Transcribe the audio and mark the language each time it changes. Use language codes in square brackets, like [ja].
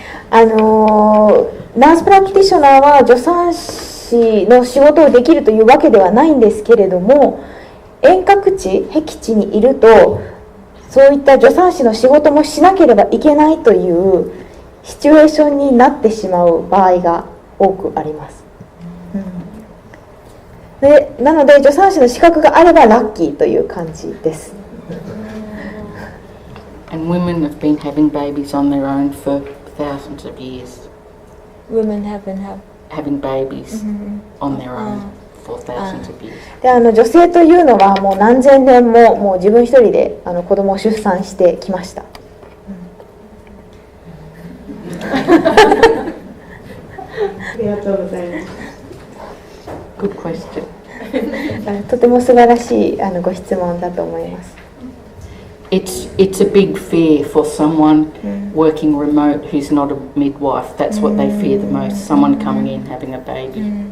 [ja] ナースプラクティショナーは助産師の仕事をできるというわけではないんですけれども、遠隔地、僻地にいるとそういった助産師の仕事もしなければいけないというシチュエーションになってしまう場合が多くあります。でなので助産師の資格があればラッキーという感じです。 [en] And women have been having babies on their own for thousands of years. Women have been Having babies on their own for thousands of years. [ja] で女性というのはもう何千年もう自分一人で子供を出産してきました。ありがとうございます。 [en] Good question. [ja] とても素晴らしいご質問だと思います。 [en] It's a big fear for someone working remote who's not a midwife. That's what they fear the most. Someone coming in having a baby.